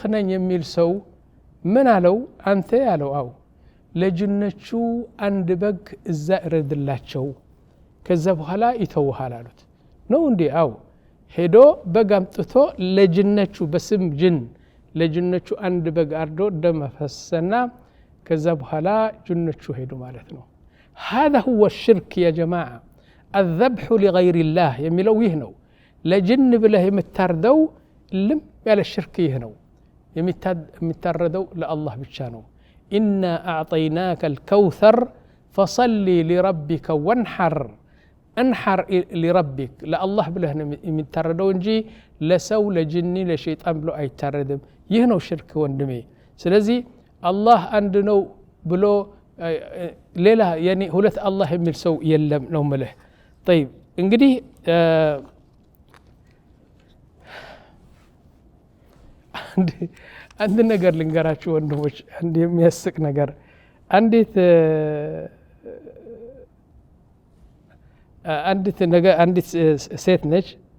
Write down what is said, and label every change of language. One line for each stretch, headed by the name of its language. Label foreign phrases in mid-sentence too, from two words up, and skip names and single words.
Amharic: ነኝ የሚል ሰው ምን አለው አንተ ያለው አው ለጅኖቹ አንድ በግ እዛ እረድላቸው ከዛ በኋላ ይተውሃል አሉት ነው እንዴ አው ሄዶ በግ አምጥቶ ለጅኖቹ በስም ጅን ለጅኖቹ አንድ በግ አርዶ ደመፈሰና ከዛ በኋላ ጅኖቹ ሄዱ ማለት ነው
Arabic: هذا هو الشرك يا جماعه الذبح لغير الله
Amharic: የሚለው ይህ ነው ለጅን ብለህ የምታርደው ልም ያለ ሽርክ ይህ ነው የሚታረደው ለአላህ ብቻ ነው
Arabic: إنا أعطيناك الكوثر فصلي لربك وانحر انحر لربك لا الله بله
Amharic: የሚታረደው እንጂ ለሰው ለጅኒ ለሸይጣን ብሎ አይታረድም ይህ ነው ሽርክ ወንድሜ ስለዚህ አላህ አንድ ነው ብሎ ሌላ ያኒ ሁለት አላህ የሚል ሰው የለም ነው ማለት طيب እንግዲህ አንድ ነገር ልንገራችሁ ወንድሞች አንድ የሚያስቅ ነገር አንዲት ሴት ነች